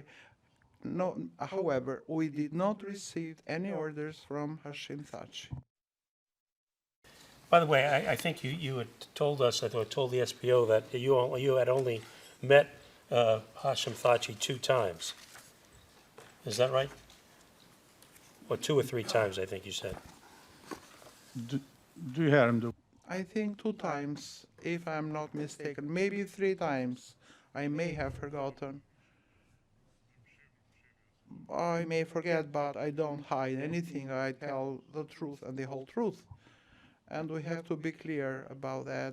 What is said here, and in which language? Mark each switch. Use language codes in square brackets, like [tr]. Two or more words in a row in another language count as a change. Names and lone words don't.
[en] No, however, we did not receive any orders from Hashim Thaçi. by the way, I think you had told us, I thought, told the SPO that you had only met Hashim Thaçi 2 times. Is that right? Or 2 or 3 times, I think you said. [sq] dy herë më duket. [en] I think 2 times, if I'm not mistaken, maybe 3 times. I may have forgotten. I may forget, but I don't hide anything. I tell the truth and the whole truth. And we have to be clear about that.